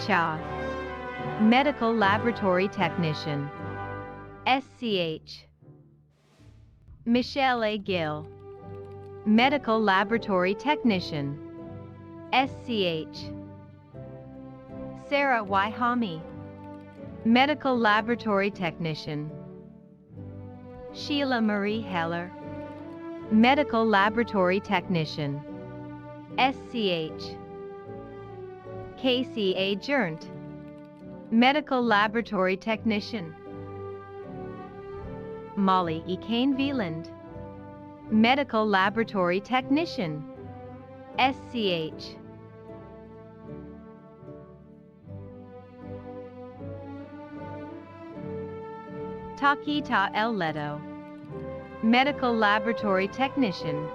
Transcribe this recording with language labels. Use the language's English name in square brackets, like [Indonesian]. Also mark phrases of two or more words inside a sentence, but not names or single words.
[English] Cha, Medical Laboratory Technician. SCH. Michelle A. Gill, Medical Laboratory Technician. SCH. Sarah Y. Hami, Medical Laboratory Technician. Sheila Marie Heller, Medical Laboratory Technician. SCH. Casey A. Jurnt, Medical Laboratory Technician. Molly E. Kane Veland, Medical Laboratory Technician. SCH. Takita El Leto, Medical Laboratory Technician.